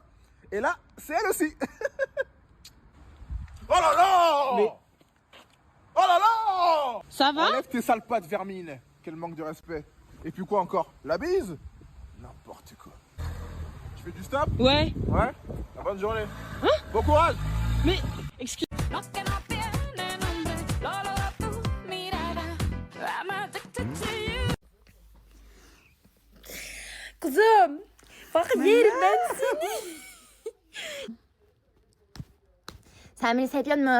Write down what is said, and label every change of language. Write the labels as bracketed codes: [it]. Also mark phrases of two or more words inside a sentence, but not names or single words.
[fr] Et là, c'est elle aussi. Oh là là! Mais- Oh là là! Ça va? Enlève tes sales pattes, vermine. Quel manque de respect. Et puis quoi encore? La bise? N'importe quoi. Tu fais du stop? Ouais. Ouais? La bonne journée. Bon courage! Mais, excuse. [tr] Kızım, bak yerim ben seni. Sen beni seviyor musun?